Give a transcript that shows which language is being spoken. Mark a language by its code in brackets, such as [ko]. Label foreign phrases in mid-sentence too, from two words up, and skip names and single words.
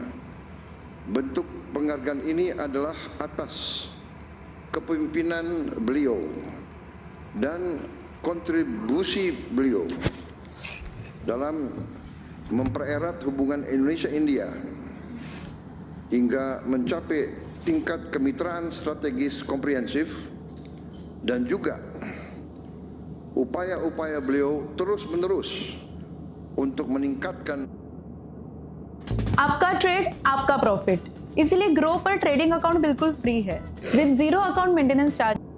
[id] Bentuk penghargaan ini adalah atas kepemimpinan beliau dan kontribusi beliau dalam mempererat hubungan Indonesia-India hingga mencapai tingkat kemitraan strategis komprehensif, dan juga upaya-upaya beliau terus-menerus untuk meningkatkan. [hi] आपका ट्रेड आपका प्रॉफिट, इसीलिए ग्रो पर [en] trading account [hi] बिल्कुल फ्री है [en] with zero account maintenance charge.